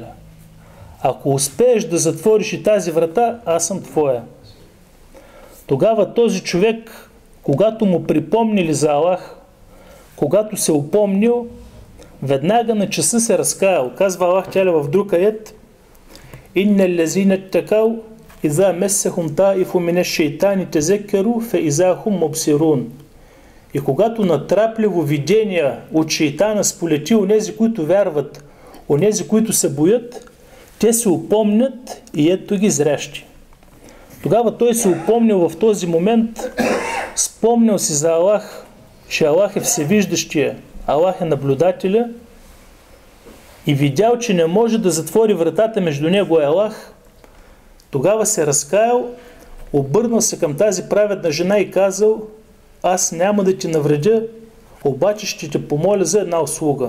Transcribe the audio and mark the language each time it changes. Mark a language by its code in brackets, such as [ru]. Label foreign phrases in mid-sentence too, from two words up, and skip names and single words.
[bg] Ако успееш да затвориш и тази врата, аз съм твоя. Тогава този човек, когато му припомнили за Аллах, когато се упомнил, веднага на часа се разкаял. [ar] Казва الله تعالى [bg] в друг аят, [ar] إن الذين اتقوا إذا مسهم طائف من الشيطان تذكروا فإذا هم مبصرون. [bg] И когато натрапливо видение от шейтана сполети онези, които вярват, онези, които се боят, те се упомнят и ето ги зрящи. Тогава той се упомнил в този момент, спомнил си за Аллах, че Аллах е всевиждащия, Аллах е наблюдателя, и видял, че не може да затвори вратата между него и Аллах, тогава се разкаял, обърнал се към тази праведна жена и казал, аз няма да ти навредя, обаче ще те помоля за една услуга.